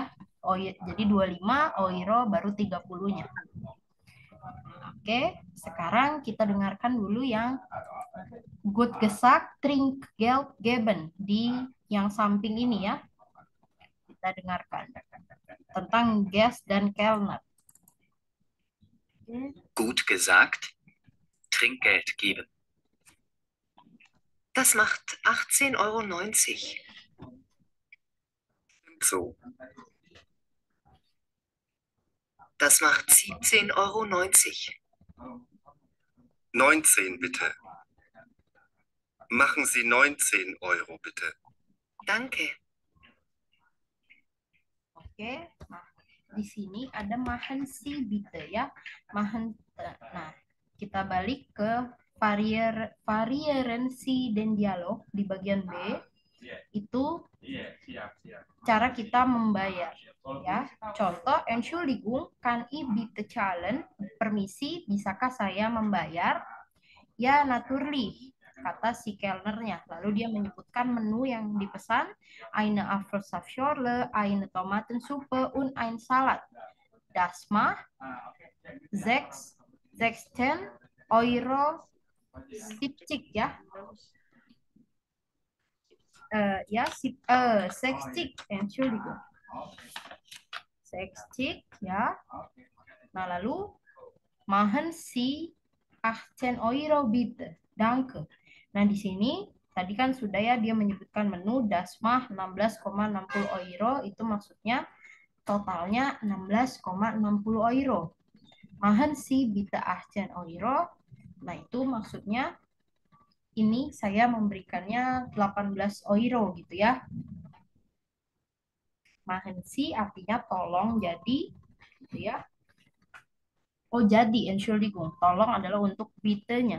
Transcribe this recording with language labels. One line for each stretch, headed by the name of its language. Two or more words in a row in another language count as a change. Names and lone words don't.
Indonesian: Jadi 25 euro baru 30-nya. Oke, sekarang kita dengarkan dulu yang
German: Gut gesagt, Trinkgeld geben
Indonesian: di yang samping ini ya. Kita dengarkan tentang Guest dan Kellner.
German: Gut gesagt, Trinkgeld geben. Das macht 18,90 €. So. Das macht 17,90 €. 19 bitte. Machen Sie 19 Euro bitte. Danke.
Indonesian: Oke, nah di sini ada
German: machen Sie bitte
Indonesian: ya. Nah, kita balik ke
German: varieren Sie den dialog
Indonesian: di bagian B. Itu cara kita membayar ya. Contoh,
German: Entschuldigung, kann ich bitte zahlen?
Indonesian: Permisi, bisakah saya membayar? Ya, natürlich, kata si kelnernya. Lalu dia menyebutkan menu yang dipesan,
German: eine Apfelsaftschorle, eine Tomatensuppe, und ein Salat. Das macht 16 € 70 ya. Ya, 60, Entschuldigung. 60 ya.
Indonesian: Nah, lalu
German: machen Sie 18 € bitte. Danke.
Indonesian: Nah, di sini tadi kan sudah ya dia menyebutkan menu dasmah 16,60 € itu maksudnya totalnya 16,60 €.
German: Machen Sie bitte 18 €.
Indonesian: Nah, itu maksudnya ini saya memberikannya 18 € gitu ya.
German: Machen Sie
Indonesian: artinya tolong jadi gitu ya. Oh, jadi, Entschuldigung. Tolong adalah untuk bitte-nya.